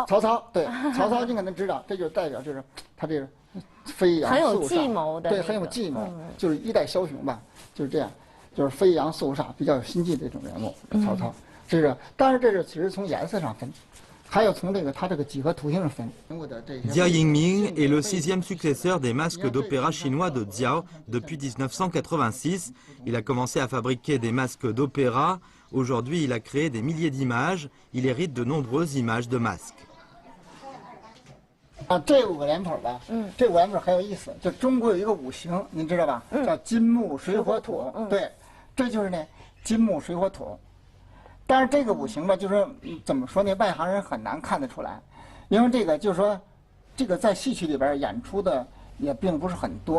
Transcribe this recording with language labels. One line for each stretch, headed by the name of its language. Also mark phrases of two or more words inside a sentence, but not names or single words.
Chinese: 曹操对，曹操你可能知道，这就代表就是他这个飞扬很有计谋的，对，很有计谋，就是一代枭雄吧，就是这样，就是飞扬肃杀、比较有心计的这种人物。曹操，这是，当然这是只是从颜色上分。
French: Jia Yingming est le 6e successeur des masques d'opéra chinois de Diao depuis 1986. Il a commencé à fabriquer des masques d'opéra. Aujourd'hui, il a créé des milliers d'images. Il hérite de nombreuses images de masques.
Chinese: 这5个脸谱吧，这5个脸谱很有意思。就中国有一个五行，您知道吧？叫金木水火土。对，这就是呢，金木水火土。 但是这个五行吧，就是说怎么说呢？外行人很难看得出来，因为这个就是说，这个在戏曲里边演出的也并不是很多。